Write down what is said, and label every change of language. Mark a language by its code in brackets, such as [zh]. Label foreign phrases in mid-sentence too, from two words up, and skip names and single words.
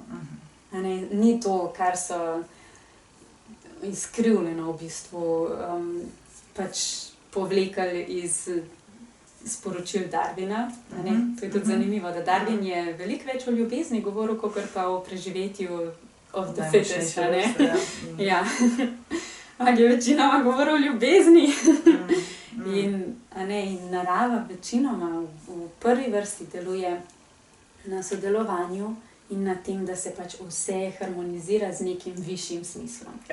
[sl] Ni to, kar so izkrivljeno v bistvu pač povlekli iz sporočil Darwina. To je tudi zanimivo, da Darwin je veliko več o ljubezni govoril, kakor pa o preživetju [en] of the fittest. [sl] Ja. Ampak je večinoma govoril o ljubezni. In narava večinoma v prvi vrsti deluje na sodelovanju in na tem, da se pač vse harmonizira z nekim višjim smislom.